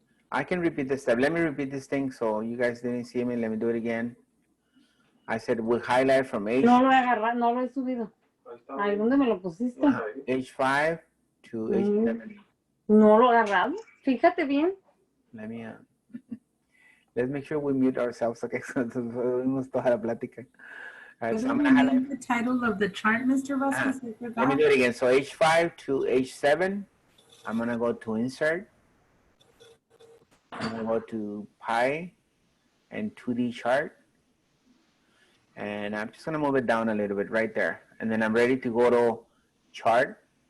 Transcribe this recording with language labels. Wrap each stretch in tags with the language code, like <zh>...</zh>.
<en>I can repeat this step. Let me repeat this thing so you guys didn't see me. Let me do it again. I said we highlight from H.</en> <es>No lo he agarrado, no lo he subido. Ahí donde me lo pusiste.</es> <en>H5 to H7.</en> <es>No lo he agarrado. Fíjate bien.</es> <en>Let me let's make sure we mute ourselves, okay?</en> <es>So vimos toda la plática.</es> <en>All right, so I'm gonna highlight the title of the chart, Mr. Vasquez. Let me do it again. So H5 to H7. I'm gonna go to insert. I'm gonna go to pie and 2D chart. And I'm just gonna move it down a little bit right there. And then I'm ready to go to chart.</en>